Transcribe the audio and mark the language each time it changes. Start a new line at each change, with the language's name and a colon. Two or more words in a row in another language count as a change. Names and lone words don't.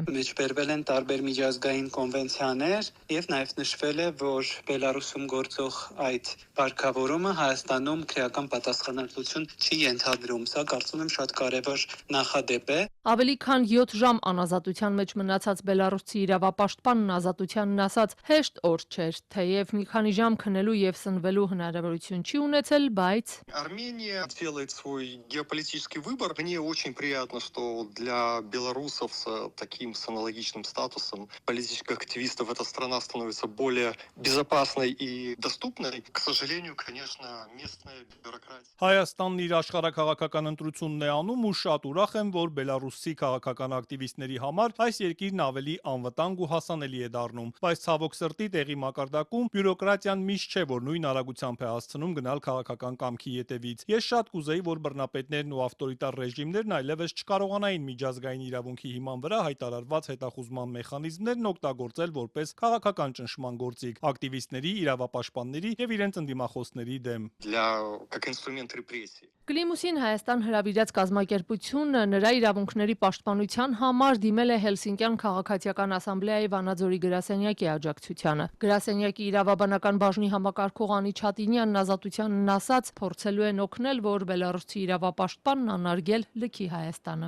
Armenian: Մեջբերվել են տարբեր միջազգային կոնվենցիաներ եւ նաեւ նշվել է, որ Բելարուսում գործող այդ կարգավորումը Հայաստանում քրեական պատասխանատվություն չի ենթադրում։ Սա կարծում եմ շատ կարևոր նախադեպ է։ Ավելի քան 7 ժամ անազատության մեջ մնացած Բելարուսի իրավապաշտպանն ազատությանն ասաց հեշտ օր չէր, թեև մի քանի ժամ քնելու եւ սնվելու հնարավորություն չի ունեցել, բայց
Russian: Армения делает свой геополитический выбор. Мне очень приятно, что для белорусов с таким с аналогичным статусом политических активистов эта страна становится более безопасной и доступной. К сожалению, конечно, местная бюрократия.
Armenian: Հայաստանն իր աշխարհակաղակական ընտրությունն է անում ու շատ ուրախ եմ, որ Բելարուսի քաղաքական ակտիվիստների համար այս երկիրն ավելի անվտանգ ու հասանելի է դառնում, բայց ցավոք սրտի տեղի մակարդակում բյուրոկրատիան միշտ չէ, որ նույն արագությամբ է հասցնում գնալ քաղաքական կամքի ետևից։ Ես շատ կուզեի, որ բռնապետներն ու ավտորիտար ռեժիմներն այլևս չկարողանային միջազգային իրավունքի հիման վրա հայտարարված հետախուզման մեխանիզմներն օգտագործել որպես քաղաքական ճնշման գործիք ակտիվիստների, իրավապաշտպանների եւ իրենց ընդդիմախոսների դեմ։
Russian: Как инструмент репрессий.
Armenian: Կլիմուսին Հայաստան հրավիրած կազմակերպությունը նրա իրավունքների պաշտպանության համար դիմել է Հելսինկյան քաղաքացիական ասամբլեայի Վանաձորի գրասենյակի աջակցությանը։ Գրասենյակի իրավաբանական բաժնի համակարգող Անի Չատինյանն ազատությանն ասաց, փորձելու են օգնել, որ Բելարուսի իրավապաշտպանն անարգել լքի Հայաստանը։